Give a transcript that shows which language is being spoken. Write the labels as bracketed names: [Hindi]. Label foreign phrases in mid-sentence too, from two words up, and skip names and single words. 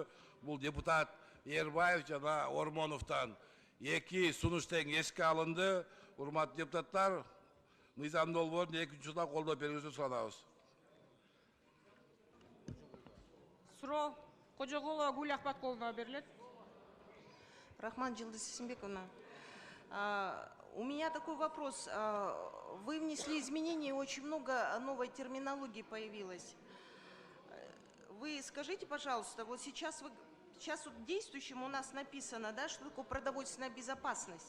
[Kyrgyz] Бул депутат Ербаев жана Ормоновдон эки сунуш тең эске алынды. Урматтуу депутаттар, мыйзам долбоорун экинчи учурда колдоо берүүңүздү суранабыз. Суроо Кожоголова Гүл Ахматкуловна берилет. Рахман Жылдыз Сисимбековна, [Russian] у меня такой вопрос. Вы внесли изменения, очень много новой терминологии появилось. Вы скажите, пожалуйста, вот сейчас вот действующим у нас написано, да, что такое продовольственная безопасность.